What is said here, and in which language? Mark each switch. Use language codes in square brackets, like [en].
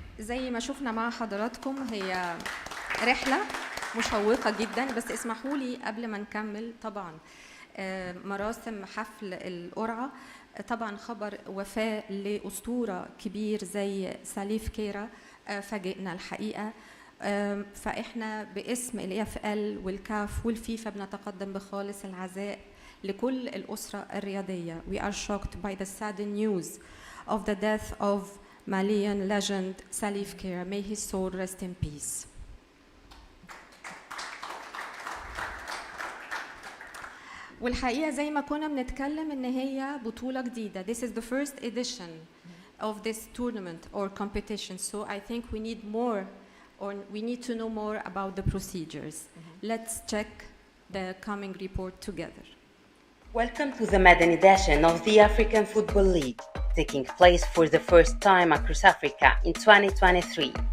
[ar] ما شفنا مع حضراتكم هي رحلة مشوقة جدا، بس اسمحوا لي قبل ما نكمل طبعا مراسم حفل القرعة، طبعا خبر وفاة لأسطورة كبير زي ساليف كيرا فاجئنا الحقيقة. فإحنا باسم الAFL والكاف والفيفا بنتقدم بخالص العزاء لكل الأسرة الرياضية. [en] We are shocked by the saddened news of the death of Malian legend Salif Keita. May his soul rest in peace. [ar] والحقيقة زي ما كنا بنتكلم إن هي بطولة جديدة. [en] This is the first edition of this tournament or competition. So I think we need more, or we need to know more about the procedures. Let's check the coming report together. Welcome to the Maiden edition of the African Football League, taking place for the first time across Africa in 2023.